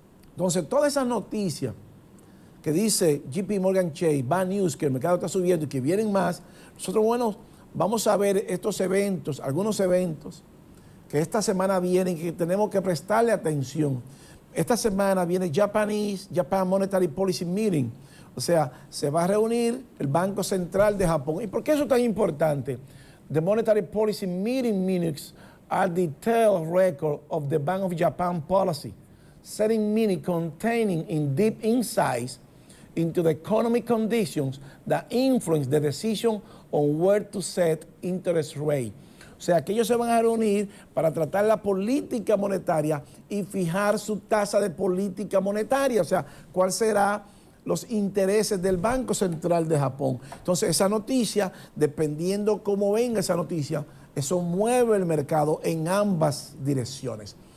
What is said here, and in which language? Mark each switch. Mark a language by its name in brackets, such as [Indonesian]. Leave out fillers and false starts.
[Spanish] Entonces, todas esas noticias que dice JP Morgan Chase, [English] bad news, [Spanish] que el mercado está subiendo y que vienen más, nosotros, bueno, vamos a ver estos eventos, algunos eventos que esta semana vienen y que tenemos que prestarle atención. Esta semana viene Japan Monetary Policy Meeting, o sea, se va a reunir el Banco Central de Japón. ¿Y por qué eso es tan importante? [English] The Monetary Policy Meeting minutes are detailed record of the Bank of Japan policy, setting meetings containing in deep insights into the economic conditions that influence the decision on where to set interest rate. [Spanish] O sea, que ellos se van a reunir para tratar la política monetaria y fijar su tasa de política monetaria. O sea, cuál será los intereses del Banco Central de Japón. Entonces, esa noticia, dependiendo cómo venga esa noticia, eso mueve el mercado en ambas direcciones.